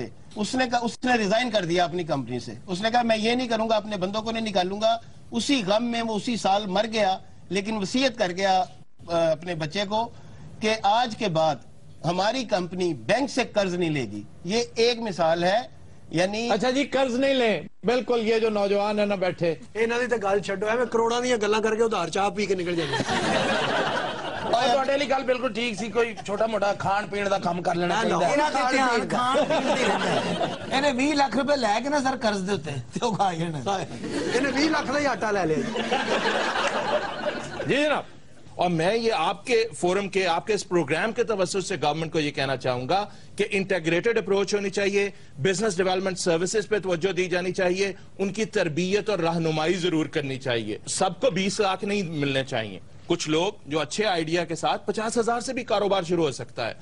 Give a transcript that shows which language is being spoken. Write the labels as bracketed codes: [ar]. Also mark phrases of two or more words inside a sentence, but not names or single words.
[ur] اس نے ریزائن کر دیا اپنی کمپنی سے. اس نے کہا میں یہ نہیں کروں گا, اپنے بندوں کو نہیں نکالوں گا. اسی غم میں وہ اسی سال مر گیا, لیکن وصیت کر گیا اپنے بچے کو کہ آج کے بعد ہماری کمپنی بینک سے قرض نہیں لے گی. یہ ایک مثال ہے. یعنی اچھا جی, قرض نہیں لیں. بالکل, یہ جو نوجوان ہے نا بیٹھے, [pa] انہاں دی تے گل چھڈو, میں کروڑاں دی گلاں کر کے ادھار چاہ پی کے نکل جاندے. ਤੁਹਾਡੇ ਲਈ ਗੱਲ ਬਿਲਕੁਲ ਠੀਕ ਸੀ. ਕੋਈ ਛੋਟਾ ਮੋਟਾ ਖਾਣ ਪੀਣ ਦਾ ਕੰਮ ਕਰ ਲੈਣਾ ਚਾਹੀਦਾ. ਇਹਨਾਂ ਦੇ ਧਿਆਨ ਖਾਣ ਪੀਣ ਦੀ ਰਹਿੰਦਾ. ਇਹਨੇ 20 ਲੱਖ ਰੁਪਏ ਲੈ ਕੇ ਨਾ ਸਰ ਕਰਜ਼ ਦੇ ਉੱਤੇ ਤੇ ਉਹ ਖਾ ਜਾਣਾ. ਇਹਨੇ 20 ਲੱਖ ਦਾ ਹੀ ਆਟਾ ਲੈ ਲਿਆ. [ur] جی جناب, اور میں یہ آپ کے فورم کے, آپ کے اس پروگرام کے توسط سے گورنمنٹ کو یہ کہنا چاہوں گا کہ [en] integrated approach [ur] ہونی چاہیے, [en] business development services [ur] پہ توجہ دی جانی چاہیے, ان کی تربیت اور رہنمائی ضرور کرنی چاہیے. سب کو 20 لاکھ نہیں ملنے چاہیے. کچھ لوگ جو اچھے آئیڈیا کے ساتھ 50,000 سے بھی کاروبار شروع ہو سکتا ہے.